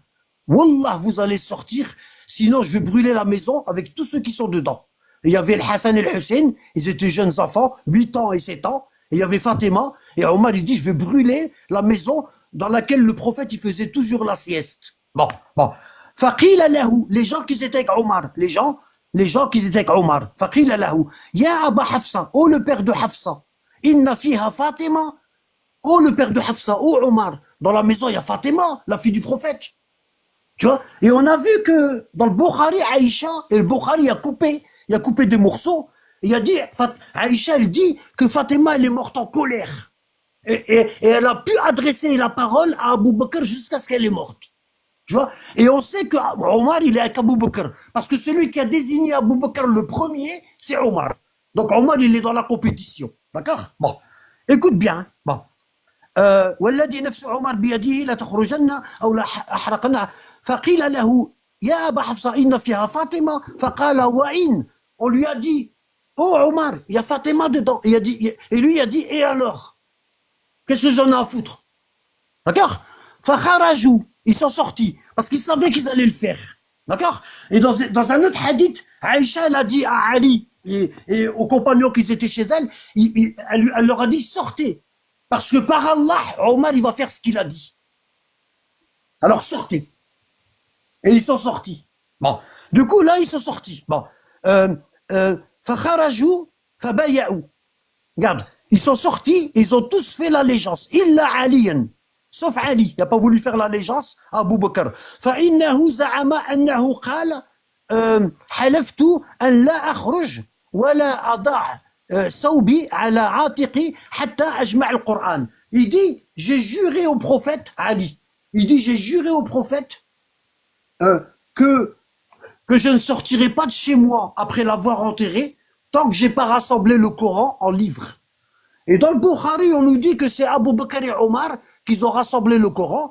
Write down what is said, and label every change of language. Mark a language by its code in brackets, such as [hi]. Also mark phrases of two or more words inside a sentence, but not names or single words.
[fr] Wallah, vous allez sortir, sinon je vais brûler la maison avec tous ceux qui sont dedans. Et il y avait le Hassan et le Hussein, ils étaient jeunes enfants, 8 ans et 7 ans. Et il y avait Fatima, et Omar il dit, je vais brûler la maison dans laquelle le prophète il faisait toujours la sieste. Bon. [ar] فقيل له, [fr] les gens qui étaient avec Omar, les gens qui étaient avec Omar. [ar] فقيل له يا أبا حفصة, [fr] oh le père de Hafsa, [ar] إن فيها [fr] Fatima, oh le père de Hafsa, oh Omar, dans la maison il y a Fatima, la fille du prophète. Tu vois? Et on a vu que dans le Bukhari, Aïcha, et le Bukhari a coupé des morceaux. Il a dit, Aïcha, elle dit que Fatima, elle est morte en colère. Et elle a pu adresser la parole à Abu Bakr jusqu'à ce qu'elle est morte. Tu vois? Et on sait que Omar, il est avec Abu Bakr. Parce que celui qui a désigné Abu Bakr le premier, c'est Omar. Donc Omar, il est dans la compétition. D'accord? Bon. Écoute bien. Bon. [ar] والذي نفس عمر بيده لتخرجن أو لأحرقن فقيل له يا أبا حفصة إن فيها فاطمة فقال وإن. [fr] On lui a dit, oh Omar, il y a Fatima dedans. Et lui il a dit, et alors? Qu'est-ce que j'en ai à foutre? D'accord? Fakharajou, ils sont sortis, parce qu'ils savaient qu'ils allaient le faire. D'accord? Et dans un autre hadith, Aïcha, elle a dit à Ali et aux compagnons qui étaient chez elle, elle leur a dit, sortez. Parce que par Allah, Omar, il va faire ce qu'il a dit. Alors sortez. Et ils sont sortis. Bon. Du coup, là, ils sont sortis. [ar] Bon. فخرجوا فبايعوا. [fr] Regarde, ils sont sortis, ils ont tous fait l'allégeance. [ar] إلا عليا. [fr] Sauf Ali, il n'a pas voulu faire l'allégeance à Abu Bakr. [ar] فإنه زعم أنه قال حلفت أن لا أخرج ولا أضع ثوبي على عاتقي حتى أجمع القرآن. [fr] Il dit, j'ai juré au prophète Ali. Il dit, j'ai juré au prophète que je ne sortirai pas de chez moi après l'avoir enterré tant que j'ai pas rassemblé le Coran en livres. Et dans le Bukhari, on nous dit que c'est Abu Bakr et Omar qu'ils ont rassemblé le Coran.